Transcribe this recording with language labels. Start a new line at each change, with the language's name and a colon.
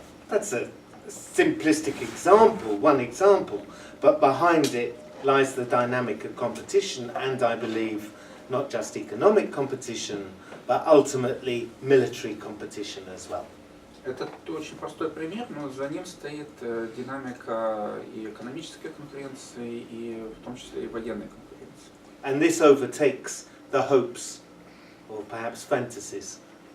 English: That's a simplistic example, one example, but behind it lies the dynamic of competition, and I believe not just economic competition, but ultimately military competition as well.
Russian: Это очень простой пример, но за ним стоит динамика и экономической конкуренции, и в том числе и военной конкуренции.
English: And this overtakes the hopes, or perhaps fantasies,